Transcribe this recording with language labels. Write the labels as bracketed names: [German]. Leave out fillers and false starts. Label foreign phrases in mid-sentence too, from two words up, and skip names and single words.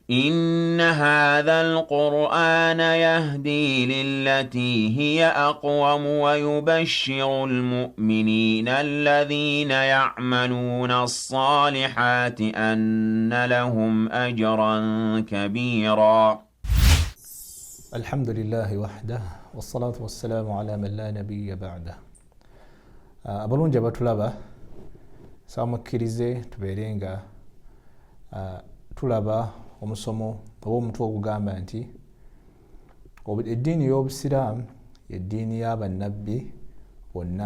[Arabic] إن هذا القرآن يهدي للتي هي أقوم ويبشر المؤمنين الذين يعملون الصالحات أن لهم أجرا كبيرا. الحمد لله وحده والصلاة والسلام على من لا نبي بعده. [Ganda] abalungi abatulaba samukkirize tubeerenga tulaba omusomo oba omutwe ogugamba nti eddiini y'obusiraamu eddiini y'abannabbi bonna.